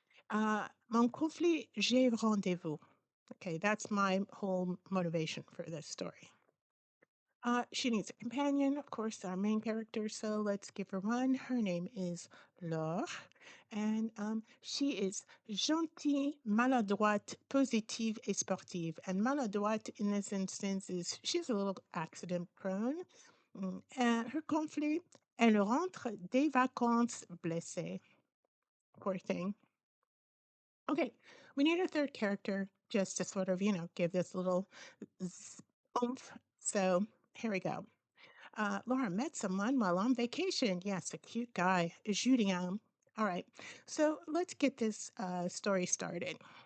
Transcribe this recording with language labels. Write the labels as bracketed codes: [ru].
[fr] Mon conflit, j'ai rendez-vous. [en] Okay, that's my whole motivation for this story. She needs a companion, of course, our main character. So let's give her one. Her name is Laure, and she is [fr] gentille, maladroite, positive, et sportive. [en] And maladroite in this instance is she's a little accident prone. Her [fr] conflit, elle rentre des vacances blessée. [en] Poor thing. Okay, we need a third character just to sort of, give this little oomph. So here we go. Laura met someone while on vacation. Yes, a cute guy, Julien. All right, so let's get this story started.